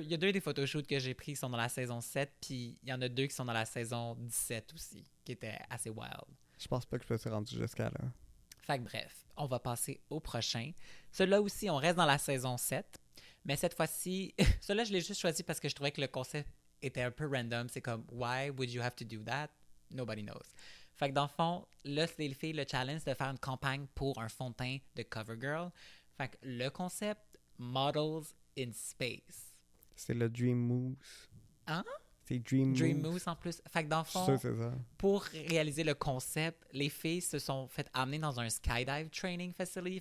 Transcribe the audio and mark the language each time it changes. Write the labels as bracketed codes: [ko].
[fr] Il y a deux des photoshoots que j'ai pris qui sont dans la saison 7, puis il y en a deux qui sont dans la saison 17 aussi, qui étaient assez wild. Je pense pas que je me suis rendu jusqu'à là. Fait que bref, on va passer au prochain. Celui-là aussi, on reste dans la saison 7, mais cette fois-ci... Celui-là, je l'ai juste choisi parce que je trouvais que le concept était un peu random. C'est comme, [en] why would you have to do that? Nobody knows. [fr] Fait que dans le fond, là, c'est les filles, le challenge, c'est de faire une campagne pour un fond de teint de CoverGirl. Fait que le concept, Models in Space. C'est le Dream Mousse. Hein? C'est Dream Mousse en plus. Fait que dans le fond, sûr, c'est ça. pour réaliser le concept, les filles se sont fait amener dans un skydive training facility.